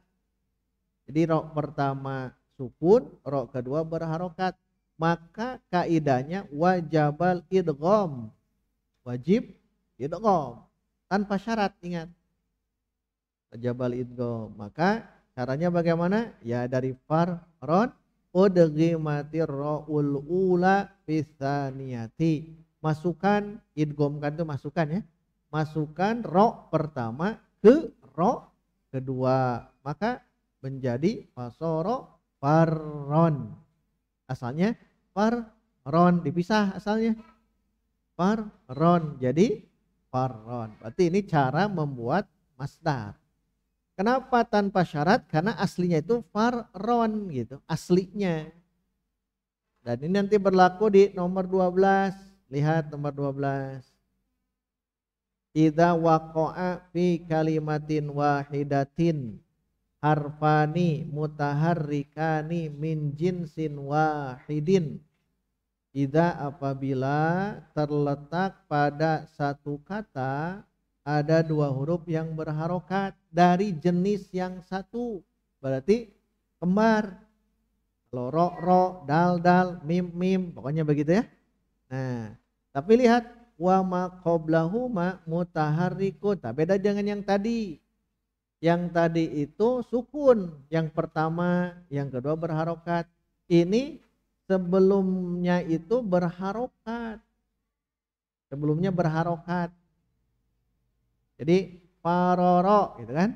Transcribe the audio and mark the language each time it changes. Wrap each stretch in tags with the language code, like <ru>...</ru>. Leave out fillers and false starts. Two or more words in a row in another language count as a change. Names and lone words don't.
<id>Jadi ro pertama sukun, ro kedua berharokat. Maka kaidahnya</id> <ar>وجب الإدغام.</ar> <id>Wajib idgham. Tanpa syarat, ingat.</id> <ar>وجب الإدغام.</ar> <id>Maka caranya bagaimana? Ya dari</id> <ar>فرّا أدغمت الراء الأولى بالثانية.</ar> <id>Masukkan, idghamkan itu masukkan ya. Masukkan ro pertama ke ro kedua. Maka menjadi</id> <ar>فصار فرّا.</ar> <id>Asalnya farron, dipisah asalnya. Farron jadi farron. Berarti ini cara membuat masdar. Kenapa tanpa syarat? Karena aslinya itu farron gitu, aslinya. Dan ini nanti berlaku di nomor 12. Lihat nomor 12.</id> <ar>إذا وقع في كلمة واحدة حرفان متحركان من جنس واحد.</ar> <id>Idza apabila terletak pada satu kata ada dua huruf yang berharokat dari jenis yang satu, berarti kembar. Kalau ro ro, dal dal, mim mim, pokoknya begitu ya. Nah, tapi lihat</id> <ar>وما قبلهما متحرك.</ar> <id>Tak beda dengan yang tadi. Yang tadi itu sukun, yang pertama, yang kedua berharokat. Ini sebelumnya itu berharokat. Sebelumnya berharokat. Jadi faroro gitu kan.</id>